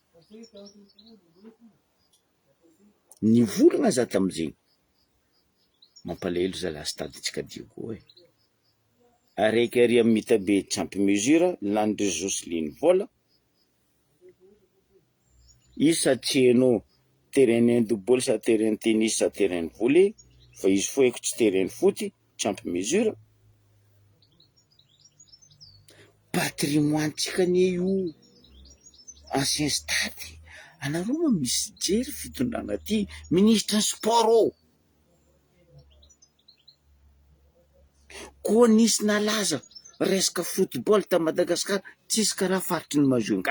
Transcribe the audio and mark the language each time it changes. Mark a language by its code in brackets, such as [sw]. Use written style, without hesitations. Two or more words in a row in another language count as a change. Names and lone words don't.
[mg] Nivolagna za tamizegny mampalahelo zala stade tsika Diego e. Araiky ary amin'ny Mitabe Champ Mesure Landry Jocelyne vola isa tsenao [fr] terrain handball [mg] sa [fr] terrain tennis [mg] sa [fr] terrain volley, [mg] fa izy foiko tsy [fr] terrain foot [mg] Champ Mesure. Patrimoine tsika ne io [fr] ancien stade. [mg] Anareo ma misy jery fitondragna ty [fr] ministre sport [mg] ô, koa nisy nalaza resaka football ta Madagasikara tsisy karaha faritry ny Majunga.